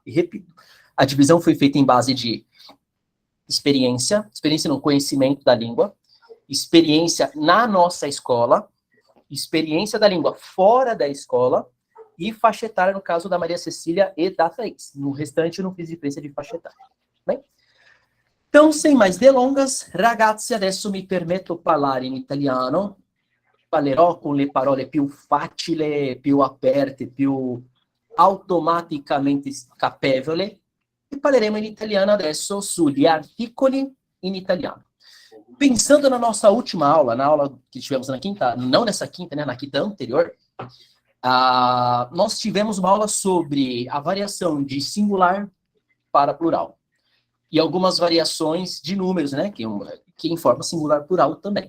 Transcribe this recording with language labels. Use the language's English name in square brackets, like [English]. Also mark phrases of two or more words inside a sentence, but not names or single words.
[Portuguese] E repito, a divisão foi feita em base de experiência no conhecimento da língua, experiência na nossa escola, experiência da língua fora da escola, e faixa etária, no caso da Maria Cecília e da Thaís. No restante, eu não fiz diferença de faixa etária. Bem? Então, sem mais delongas, [Italian] ragazzi, adesso mi permetto parlare in italiano. Parlerò con le parole più facili, più aperte, più automaticamente capevole, e parleremo in italiano adesso sugli articoli in italiano. [Portuguese] Pensando na nossa última aula, na aula que tivemos na quinta, não nessa quinta, né, na quinta anterior, nós tivemos uma aula sobre a variação de singular para plural. E algumas variações de números, né, que informam singular plural também.